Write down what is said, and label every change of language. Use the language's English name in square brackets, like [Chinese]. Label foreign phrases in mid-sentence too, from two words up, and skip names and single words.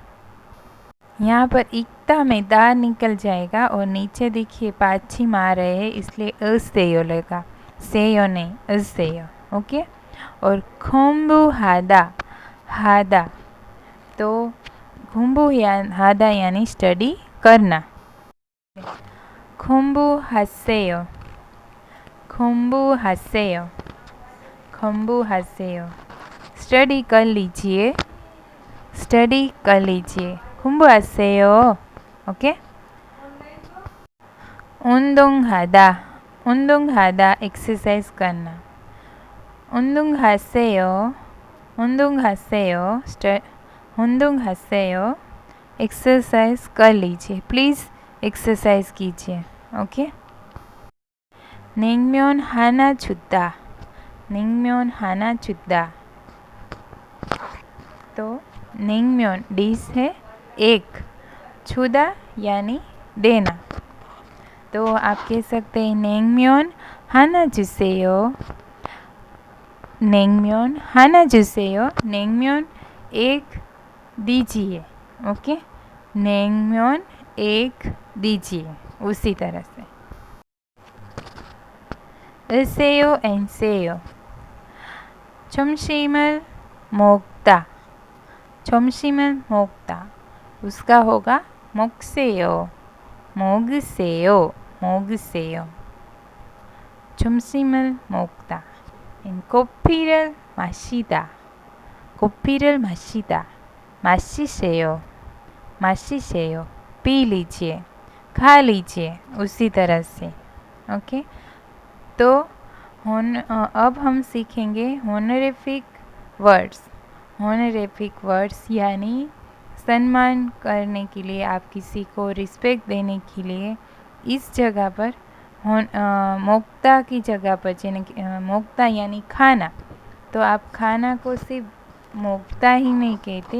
[Hindi] यहाँ पर इकता में दा निकल जाएगा और नीचे देखिए पाछिम आ रहे हैं, इसलिए असेयो लगा, सेयो नहीं, असेयो। ओके। और [Korean] 공부하다, 하다, [Hindi] तो [Korean] 공부하다 [Hindi] यानी स्टडी करना। [Korean] 공부하세요, 공부하세요, 공부하세요, [Hindi] स्टडी कर लीजिए, स्टडी कर लीजिए, [Korean] 공부하세요. [Hindi] ओके। [Korean] 운동하다, 운동하다 [Hindi] एक्सरसाइज करना, [Korean] 운동하세요, 운동하세요, 운동하세요, [Hindi] एक्सरसाइज कर लीजिए, प्लीज़ एक्सरसाइज कीजिए। ओके। [Korean] 냉면 하나 주다, 냉면 하나 주다, [Hindi] तो 냉면 डिश है एक, छुदा यानी देना। तो आप कह सकते हैं [Korean] 냉면 하나 주세요, 냉면 하나 주세요, [Hindi] 냉면 एक दीजिए। ओके। 냉면 एक दीजिए, उसी तरह से। [Korean] 으세요 and 세요, 점심을 먹다, 점심을 먹다, [Hindi] उसका होगा [Korean] 먹세요, 먹으세요, 먹으세요, 점심을 먹다। 커피를 마시다, 커피를 마시다, 마시세요, 마시세요, [Hindi] पी लीजिए, खा लीजिए, उसी तरह से। ओके। तो अब हम सीखेंगे [English] honorific words. honorific words [Hindi] यानी सम्मान करने के लिए, आप किसी को रिस्पेक्ट देने के लिए इस जगह पर मोक्ता की जगह पर, मोक्ता यानी खाना, तो आप खाना को सिर्फ मोक्ता ही नहीं कहते।